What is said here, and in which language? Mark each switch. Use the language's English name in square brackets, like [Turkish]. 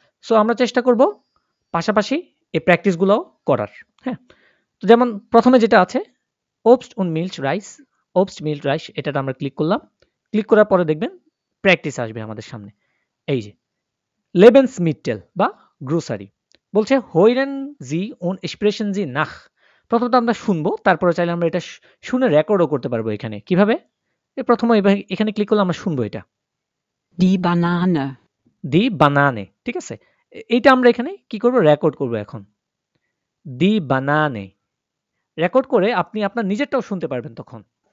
[Bangla] So আমরা চেষ্টা করব পাশাপাশি এই প্র্যাকটিসগুলোও করার। হ্যাঁ? তো যেমন ১ম এ যেটা আছে [German] Obst und Milch Reis, Obst, Milch, Reis [Bangla] এটাতে আমরা ক্লিক করলাম। ক্লিক করার পরে দেখবেন প্র্যাকটিস আসবে আমাদের সামনে। এই যে Lebensmittel বা গ্রোসারি। বলছে [German] Hören Sie und sprechen Sie nach। [Bangla] প্রথমত আমরা শুনবো, তারপরে চাইলে আমরা এটা শুনে রেকর্ডও করতে পারবো এখানে। কিভাবে? প্রথমে এখানে ক্লিক করলে আমরা শুনবো এটা। [German] Die Banane. Die Banane, [Bangla] ঠিক আছে? এইটা আমরা এখানে কি করব? রেকর্ড করব এখন। [German] Die Banane [Bangla] রেকর্ড করে আপনি আপনার নিজেরটাও শুনতে পারবেন তখন।